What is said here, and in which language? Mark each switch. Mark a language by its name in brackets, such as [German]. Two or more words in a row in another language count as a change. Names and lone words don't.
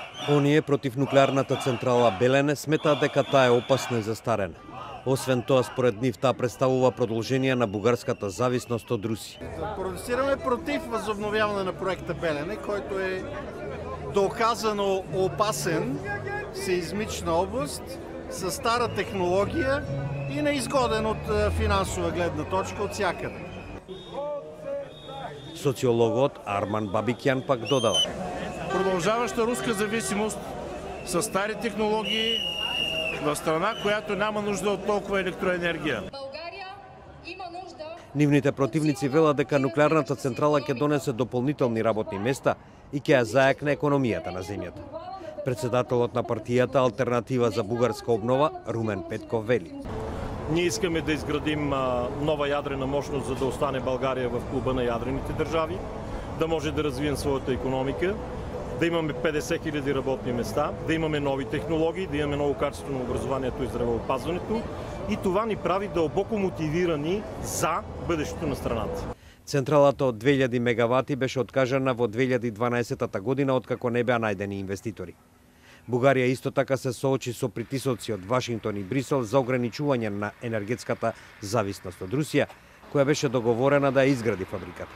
[Macedonian] Оние против нуклеарната централа Белене сметаат дека таа е опасна и застарена. Освен тоа, според нив, таа представува продолжение на бугарската зависност од Русија. [Bulgarian] Протестираме против възобновяване на проекта Белене, който е доказано опасен, сеизмична област, със стара технология и неизгоден от финансова гледна точка от всякъде. [Macedonian] Социологот Арман Бабикян пак додава: [Bulgarian] продължаваща руска зависимост с стари технологии в страна, която няма нужда от толкова електроенергия. [Macedonian] Нивните противници велат дека нуклеарната централа ќе донесе дополнителни работни места и ќе ја зајакне економијата на земјата. Председателот на партијата Алтернатива за бугарска обнова Румен Петков вели: [Bulgarian] Ние искаме да изградим нова ядрена мощност, за да остане България в клуба на ядрените държави, да може да развием своята икономика, да имаме 50 000 работни места, да имаме нови технологии, да имаме ново качество на образованието и здравеопазването, и това ни прави дълбоко мотивирани за бъдещето на страната. [Macedonian] Централата од 2000 мегавати беше откажана во 2012 година, откако не беа најдени инвеститори. Бугарија исто така се соочи со притисоци од Вашингтон и Брисел за ограничување на енергетската зависност од Русија, која беше договорена да ја изгради фабриката.